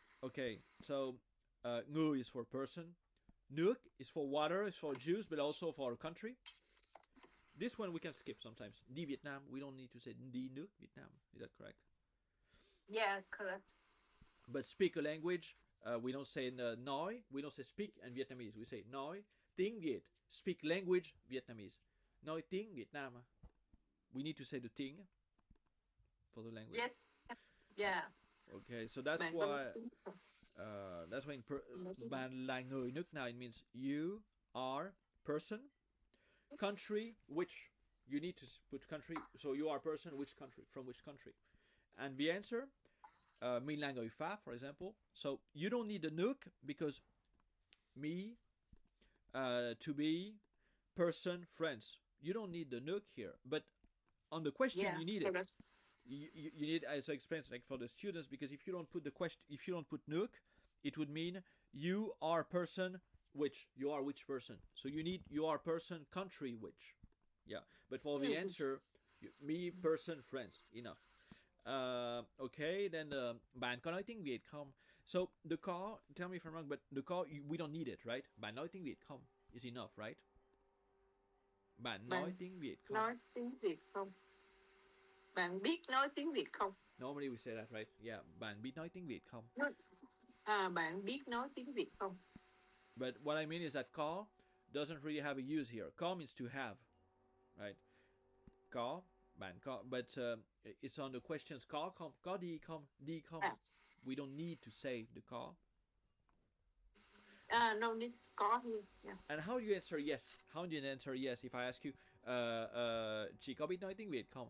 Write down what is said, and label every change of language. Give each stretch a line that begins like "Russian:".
English: Okay, so người is for person. Nước is for water, is for juice, but also for country. This one we can skip sometimes.
Vietnamese: Đi Việt Nam,
English: we don't need to say
Vietnamese: đi nước Việt Nam.
English: Is that correct? Yeah, correct. But speak a language, we don't say nói, we don't say speak in Vietnamese. We say
Vietnamese: nói tiếng Việt,
English: speak language Vietnamese.
Vietnamese: Nói tiếng Việt Nam.
English: We need to say the tiếng for the language. Yes. Yeah. Okay, so that's
Vietnamese: Bạn
English: why
Vietnamese: có
English: that's why
Vietnamese: bạn là người nước nào,
English: it means you are person. Country, which, you need to put country, so you are person, which country, from which country. And the answer,
Vietnamese: mình là người Pháp,
English: for example. So you don't need the nước because me, to be, person, friends. You don't need the nước here. But on the question, Yeah, you need it. correct. You need, as I explained, like for the students, because if you don't put the question, if you don't put nước, it would mean you are person which, you are which person. So you need you are person country which. Yeah, but for the answer, me person friends, enough. Okay, then
Vietnamese: bạn có nói tiếng Việt không?
English: So the có, tell me if I'm wrong, but the có, we don't need it, right?
Vietnamese: Bạn nói tiếng Việt không
English: is enough, right?
Vietnamese: Bạn nói tiếng Việt không? Nói tiếng Việt không? Bạn biết nói tiếng Việt không?
English: Normally we say that, right?
Vietnamese: Yeah, bạn biết nói tiếng Việt không? Bạn biết nói tiếng Việt không?
English: But what I mean is that có doesn't really have a use here. Có means to have, right?
Vietnamese: Có, bạn có,
English: but it's on the questions
Vietnamese: có không, có đi không, đi không.
English: We don't need to say the có. No need có here. Yeah. And how do you answer yes? How do you answer yes if I ask you,
Vietnamese: chị có biết nói tiếng Việt không?